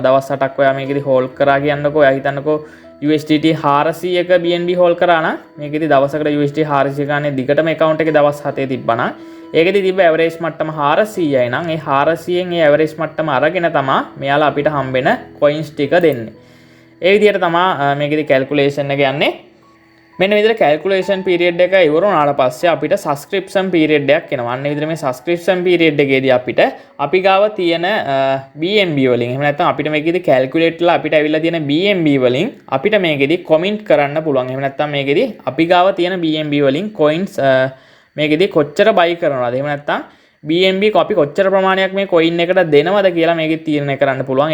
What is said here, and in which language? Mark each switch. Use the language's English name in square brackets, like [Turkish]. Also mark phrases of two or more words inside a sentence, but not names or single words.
[Sinhala] දවස් 8ක් ඔයා මේකෙදි හෝල්ඩ් කරා කියන්නකෝ. ඔයා හිතන්නකෝ USDT 400ක BNB හෝල්ඩ් කරා නම් මේකෙදි දවසකට USDT 400 ගානේ දිගටම account එකේ දවස් 7 තිබ්බනම් ඒකෙදි තිබ්බ average මට්ටම 400යි නම් ඒ 400න් ඒ average මට්ටම අරගෙන තමයි මෙයාලා අපිට හම්බෙන coins ටික දෙන්නේ. ඒ විදිහට තමයි මේකෙදි calculation එක යන්නේ. මෙන්න විදිහට calculation period එක ඉවර වුණාට පස්සේ අපිට subscription period එකක් එනවා. අන්න විදිහට මේ subscription period එකේදී අපිට අපි ගාව තියෙන BNB වලින් එහෙම නැත්නම් අපිට මේකෙදි calculate ලා අපිට ඇවිල්ලා තියෙන BNB වලින් අපිට මේකෙදි comment කරන්න පුළුවන්. එහෙම නැත්නම් මේකෙදි අපි ගාව තියෙන BNB වලින් coins මේකෙදි කොච්චර buy කරනවද? එහෙම නැත්නම් BNB අපි කොච්චර ප්‍රමාණයක් මේ coin එකට දෙනවද කියලා මේකෙදි තීරණය කරන්න පුළුවන්.